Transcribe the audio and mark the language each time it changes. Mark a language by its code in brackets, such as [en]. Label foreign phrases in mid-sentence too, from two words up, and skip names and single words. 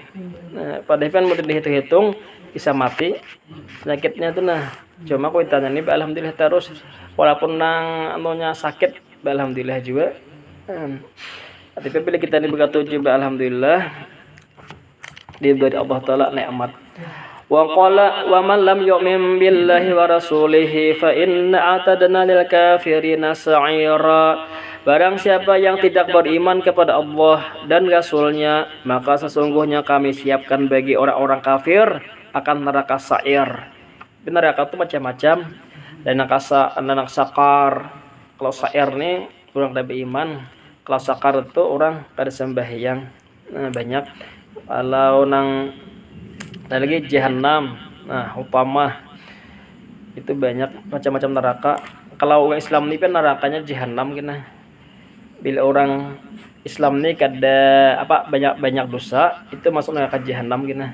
[bjn] Nah padahal kan mau dihitung-hitung bisa mati penyakitnya tuh. Nah cuma aku ditanya nih alhamdulillah terus walaupun nang anunya sakit alhamdulillah juga. Tapi bila kita diberkati juga alhamdulillah diberi Allah taala nikmat. [ar] وقال ومن لم يؤمن بالله ورسوله فإنا أعتدنا للكافرين سعيرا. [bjn] Barang siapa yang tidak beriman kepada Allah dan Rasulnya, maka sesungguhnya kami siapkan bagi orang-orang kafir akan neraka sa'ir. Neraka itu macam-macam. Dan neraka sakar. Kalau sa'ir nih orang tidak beriman. Kalau sakar itu orang kada sembahyang. Nah, banyak. Kalau nang ada lagi jahanam. Nah, upama itu banyak macam-macam neraka. Kalau orang Islam ini kan nerakanya jahanam kena. Bila orang Islam ini kada banyak dosa, itu masuk neraka jahanam kena.